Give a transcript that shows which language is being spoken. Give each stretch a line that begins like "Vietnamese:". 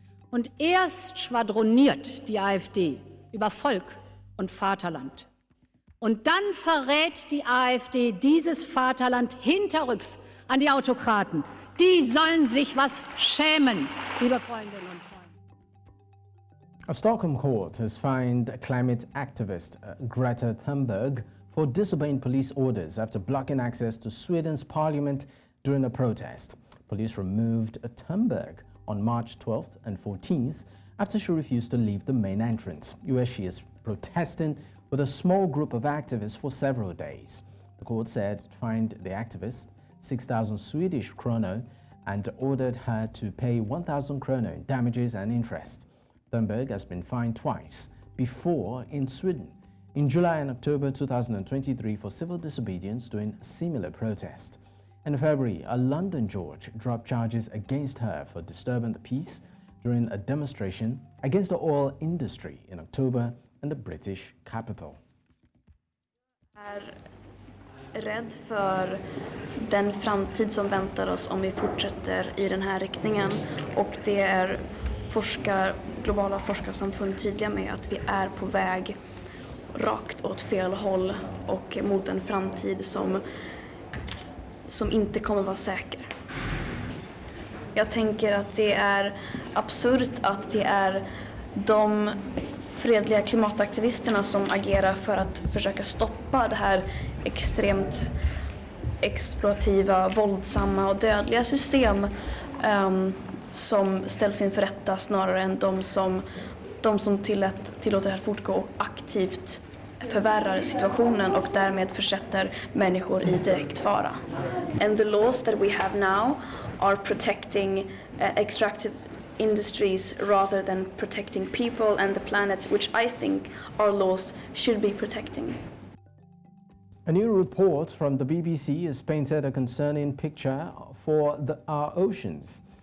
German: Und erst schwadroniert die AfD über Volk und Vaterland. Und dann verrät die AfD dieses Vaterland hinterrücks an die Autokraten. Die sollen sich was schämen, liebe Freundinnen und Freunde.
English: A Stockholm court has fined climate activist Greta Thunberg for disobeying police orders after blocking access to Sweden's parliament during a protest. Police removed Thunberg on March 12th and 14th after she refused to leave the main entrance, where she is protesting with a small group of activists for several days. The court said it fined the activist 6,000 Swedish kronor and ordered her to pay 1,000 kronor in damages and interest. Thunberg has been fined twice before in Sweden, in July and October 2023 for civil disobedience during a similar protest. In February, a London judge dropped charges against her for disturbing the peace during a demonstration against the oil industry in October in the British capital.
Swedish: Jag är rädd för den framtid som väntar oss om vi fortsätter i den här riktningen, och det är globala forskarsamfund tydliga med att vi är på väg rakt åt fel håll och mot en framtid som inte kommer vara säker. Jag tänker att det är absurt att det är de fredliga klimataktivisterna som agerar för att försöka stoppa det här extremt exploativa, våldsamma och dödliga system som ställs inför rätta, snarare än de som tillåter det här fortgå och aktivt förvärrar situationen och därmed försätter människor i direkt fara.
English: And the laws that we have now are protecting extractive industries rather than protecting people and the planet, which I think our laws should be protecting. A new report from the BBC has painted a concerning picture for our oceans.